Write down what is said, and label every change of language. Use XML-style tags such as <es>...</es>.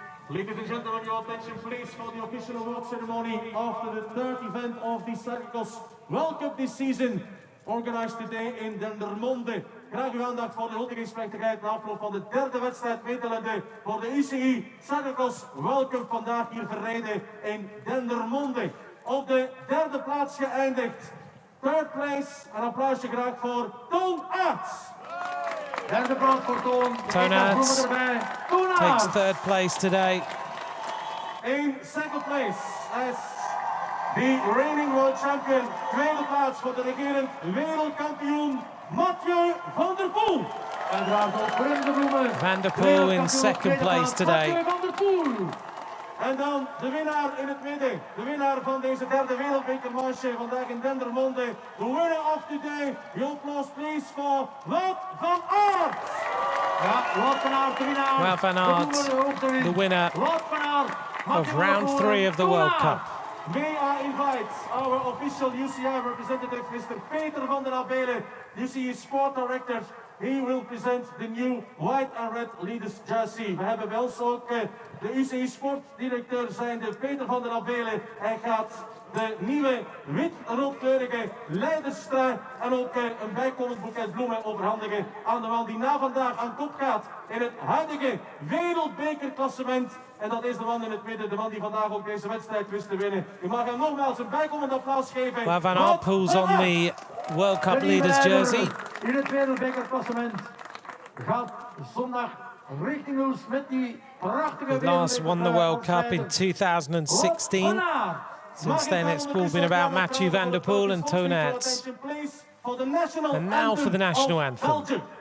<en>Ladies and gentlemen, your attention please for the official award ceremony after the third event of the Cyclo-cross World Cup this season, organized today in Dendermonde.</en> <nl>Graag uw aandacht voor de huldigingsplechtigheid na afloop van de derde wedstrijd meetelende voor de UCI Cyclo-cross World Cup vandaag hier verreden in Dendermonde. Op de derde plaats geëindigd.</nl> <en>Third place,</en> <nl>een applausje graag voor Toon Aerts. Derde plaats voor Toon.</nl> <en>Toon Aerts takes third place today. In second place as de reigning world champion.</en> <nl>Tweede plaats voor de regerend wereldkampioen Mathieu van der Poel. En draagt ook bruine bloemen.</nl> <en>Van der Poel in second place today. Mathieu van der Poel.</en> <nl>En dan de winnaar in het midden. De winnaar van deze derde wereldbekermanche vandaag in Dendermonde.</nl> <en>The winner of today. Your applause please for Wout van Aert.</en> <nl>Ja, Wout van Aert de winnaar.</nl> <en>Wout van Aert, the winner Wout van Aert. of round 3 of the World Cup. May I invite our official UCI representative, Mr. Peter van der Abelen, UCI Sport Director. He will present the new white and red leaders jersey.</en> <nl>We hebben bij ons ook de UCI sportdirecteur zijnde Peter van der Abelen. Hij gaat de nieuwe wit-roodkleurige leiderstrui en ook een bijkomend boeket bloemen overhandigen aan de man die na vandaag aan kop gaat in het huidige wereldbekerklassement. En dat is de man in het midden, de man die vandaag ook deze wedstrijd wist te winnen. U mag hem nogmaals een bijkomend applaus geven.</nl> <en>Wout van Aert pulls on the World Cup leaders jersey.</en> <nl>In het wereldbekerklassement gaat zondag richting Hulst met die prachtige</nl> <en>He last won the World Cup in 2016. Since then it's all been about Mathieu van der Poel and Toon Aerts. And now for the national anthem.</en>